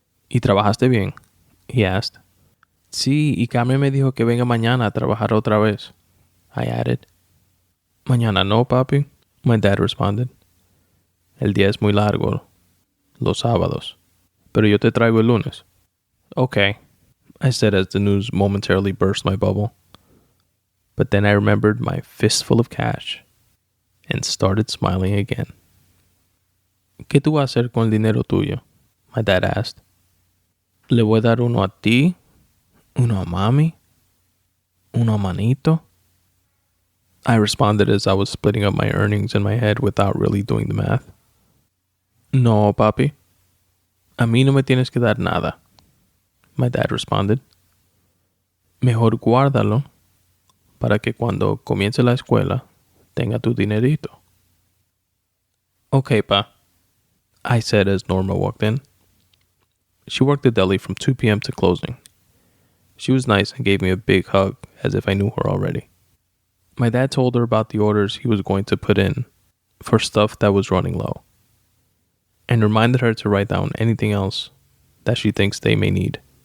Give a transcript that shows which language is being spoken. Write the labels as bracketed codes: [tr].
[es] ¿Y trabajaste bien?, [en] he asked. [es] Sí, y Carmen me dijo que venga mañana a trabajar otra vez, [en] I added. [es] Mañana no, papi, [en] my dad responded. [es] El día es muy largo, los sábados, pero yo te traigo el lunes. [en] Okay, I said as the news momentarily burst my bubble. But then I remembered my fistful of cash and started smiling again. [es] ¿Qué tú vas a hacer con el dinero tuyo?, [en] my dad asked. [es] Le voy a dar uno a ti, uno a mami, uno a manito, [en] I responded as I was splitting up my earnings in my head without really doing the math. [es] No, papi. A mí no me tienes que dar nada, [en] my dad responded. [es] Mejor guárdalo para que cuando comience la escuela tenga tu dinerito. [en] Okay, pa, I said as Norma walked in. She worked the deli from 2 p.m. to closing. She was nice and gave me a big hug as if I knew her already. My dad told her about the orders he was going to put in for stuff that was running low, and reminded her to write down anything else that she thinks they may need.